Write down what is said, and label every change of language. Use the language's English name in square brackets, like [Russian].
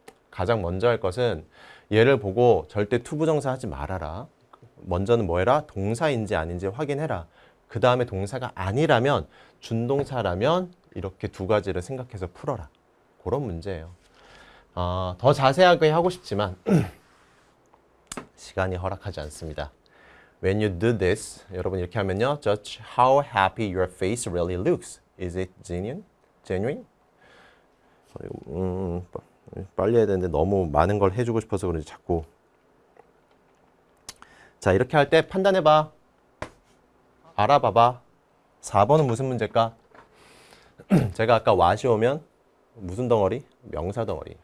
[Korean] 가장 먼저 할 것은 얘를 보고 절대 to 부정사 하지 말아라. 먼저는 뭐 해라? 동사인지 아닌지 확인해라. 그 다음에 동사가 아니라면, 준동사라면 이렇게 두 가지를 생각해서 풀어라. 그런 문제예요. 더 자세하게 하고 싶지만 시간이 허락하지 않습니다. [English] When you do this, [Korean] 여러분 이렇게 하면요. [English] Judge how happy your face really looks. Is it genuine? [Korean] 빨리 해야 되는데 너무 많은 걸 해주고 싶어서 그런지 자꾸. 자, 이렇게 할 때 판단해봐. 알아봐봐. 4번은 무슨 문제일까? 제가 아까 what이 오면 무슨 덩어리? 명사 덩어리.